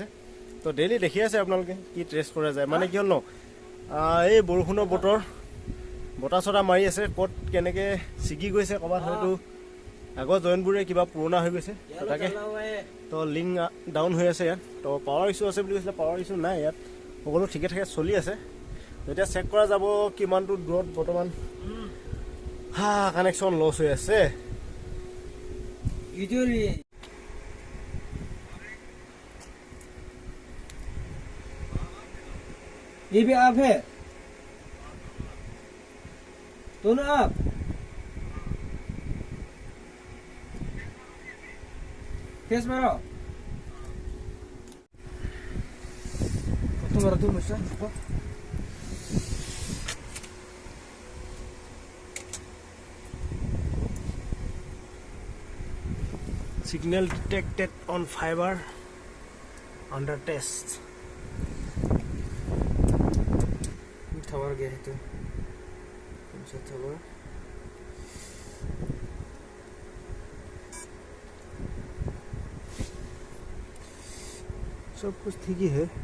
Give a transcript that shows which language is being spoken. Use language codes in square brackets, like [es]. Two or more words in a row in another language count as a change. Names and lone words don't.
[as] তো ডেইলি দেখি আছে আপোনালোকে কি ট্ৰেছ কৰা যায়। মানে কি হ'ল ন, এই বৰষুণৰ বতৰ, বতাহ চতাহ মাৰি আছে, ক'ত কেনেকৈ ছিগি গৈছে, ক'ৰবাত হয়তো আগৰ জইণ্টবোৰে কিবা পুৰণা হৈ গৈছে। তাকে তো [en] link down [as] হৈ আছে ইয়াত। তো [en] power issue [as] আছে বুলি কৈছিলে, [en] power issue [as] নাই ইয়াত, সকলো ঠিকে ঠাকে চলি আছে। এতিয়া চেক কৰা যাব কিমানটো দূৰত বৰ্তমান [en] connection loss [as] হৈ আছে। [hi] ये भी आप है, दोनों आप। फेस मारो, तुम तुम मुझसे [en] Signal detected on fiber under test. [hi] टावर गया है तो कौन सा टावर? सब कुछ ठीक ही है।